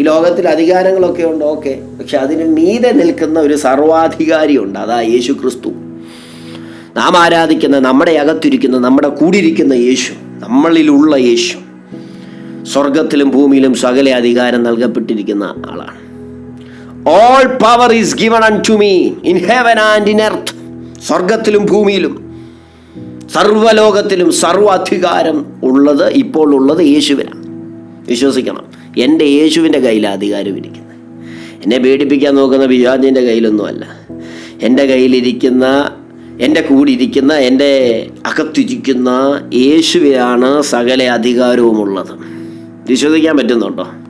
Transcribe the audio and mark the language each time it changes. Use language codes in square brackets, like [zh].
[ml] ഈ ലോകത്തിൽ അധികാരങ്ങളൊക്കെ ഉണ്ട്, ഓക്കെ, പക്ഷെ അതിന് മീതെ നിൽക്കുന്ന ഒരു സർവാധികാരിയുണ്ട്. അതാ യേശു ക്രിസ്തു. നാം ആരാധിക്കുന്ന, നമ്മുടെ അകത്തിരിക്കുന്ന, നമ്മുടെ കൂടിയിരിക്കുന്ന യേശു, നമ്മളിലുള്ള യേശു സ്വർഗത്തിലും ഭൂമിയിലും സകല അധികാരം നൽകപ്പെട്ടിരിക്കുന്ന ആളാണ്. [en] All power is given unto me in heaven and in earth. [ml] സ്വർഗത്തിലും ഭൂമിയിലും സർവ്വലോകത്തിലും സർവ്വാധികാരം ഉള്ളത്, ഇപ്പോൾ ഉള്ളത് യേശുവിനാണ്. വിശ്വസിക്കണം, എൻ്റെ യേശുവിൻ്റെ കയ്യിലാണ് അധികാരം ഇരിക്കുന്നത്. എന്നെ പേടിപ്പിക്കാൻ നോക്കുന്ന പിശാചിൻ്റെ കയ്യിലൊന്നുമല്ല. എൻ്റെ കയ്യിലിരിക്കുന്ന, എൻ്റെ കൂടിയിരിക്കുന്ന, എൻ്റെ അകത്തിരിക്കുന്ന യേശുവിനാണ് സകല അധികാരവുമുള്ളത്. വിശ്വസിക്കാൻ പറ്റുന്നുണ്ടോ?